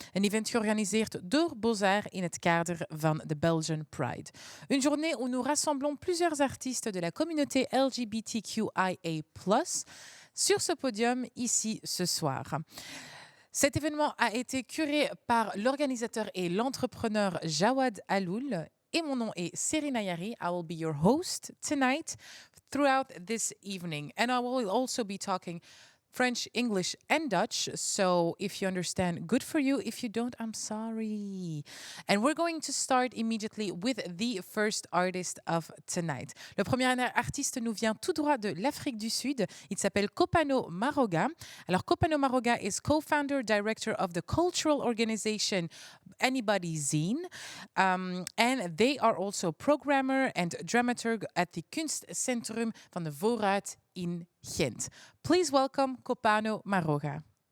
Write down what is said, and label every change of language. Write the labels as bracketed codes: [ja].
[nl] Een event georganiseerd door BOZAR in het kader van de Belgian Pride. [fr] Une journée où nous rassemblons plusieurs artistes de la communauté LGBTQIA+, sur ce podium ici ce soir. Cet événement a été curé par l'organisateur et l'entrepreneur Jaouad Alloul et mon nom est Serine Ayari. [en] I will be your host tonight throughout this evening. And I will also be talking French, English, and Dutch. So if you understand, good for you. If you don't, I'm sorry. And we're going to start immediately with the first artist of tonight. [fr] Le premier artiste nous vient tout droit de l'Afrique du Sud. Il s'appelle Kopano Maroga. Alors, [en] Kopano Maroga is co-founder, director of the cultural organization Anybody Zine. And they are also programmer and dramaturg at the Kunstcentrum van de Voorraad in Gent. Please welcome Kopano Maroga.